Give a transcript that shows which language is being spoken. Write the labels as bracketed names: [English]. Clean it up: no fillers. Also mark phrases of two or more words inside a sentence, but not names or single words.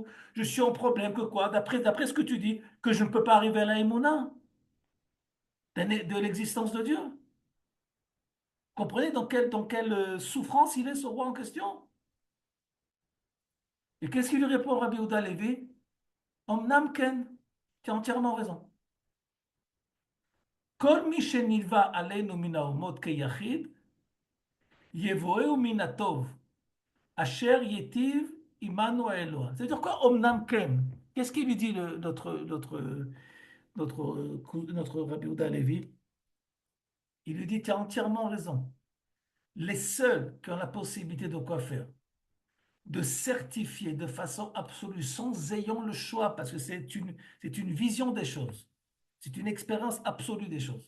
[French] Je suis en problème, que quoi? D'après ce que tu dis, que je ne peux pas arriver à la Emouna, de l'existence de Dieu. Comprenez dans quelle souffrance il est, ce roi en question? Et qu'est-ce qu'il lui répond, Rabbi Yehuda Levi? [Hebrew] אמנם כן, [French] tu as entièrement raison. [Hebrew] כל מי שנלוה אלינו מן האומות כיחיד, יבואו מן הטוב, אשר ייטיב עמנו האלוה. [French] C'est-à-dire quoi, [Hebrew] אמנם כן? [French] Qu'est-ce qu'il lui dit, notre Rabbi Yehuda Levi? Il lui dit, tu as entièrement raison. Les seuls qui ont la possibilité de quoi faire? De certifier de façon absolue, sans ayant le choix, parce que c'est une vision des choses, c'est une expérience absolue des choses.